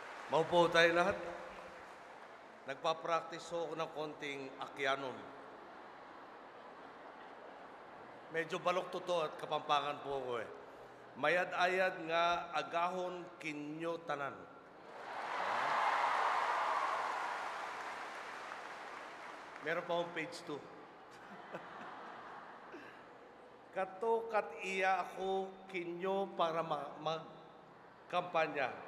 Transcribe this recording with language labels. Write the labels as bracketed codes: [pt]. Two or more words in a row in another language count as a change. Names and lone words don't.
[tl] Maupo tayo lahat. Nagpa-practice ako ng konting Akyanon. Medyo balok to at Kapampangan po ako eh. [akl] Mayad-ayad nga agahon kinyo tanan. [tl] Meron pa akong page 2. [akl] Kato kat iya ako kinyo para magkampanya.